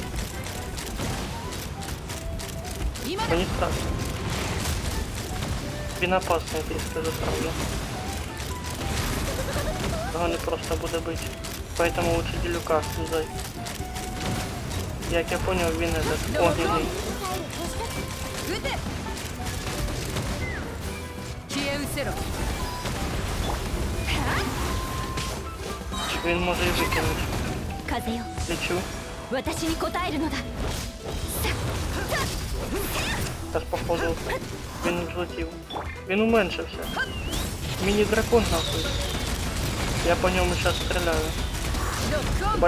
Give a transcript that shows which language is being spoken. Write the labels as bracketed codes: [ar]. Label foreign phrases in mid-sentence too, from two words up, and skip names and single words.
[ja] 今だ [uk] Мені страшно. Він опасний, я трішки засправлю. Його не просто буде бити. [ru] Поэтому лучше Делюка слізай. [uk] Як я понял, він этот огненний. [ja] 撃て消え失せろ [uk] Він може і викинути. [ja] 風よ [uk] Лечу. [ja] 私に応えるのだ [uk] Зараз походу. Він взлетів. Він уменшився. Міні-дракон нахуй. Я по ньому зараз стріляю. [ja] ロックオン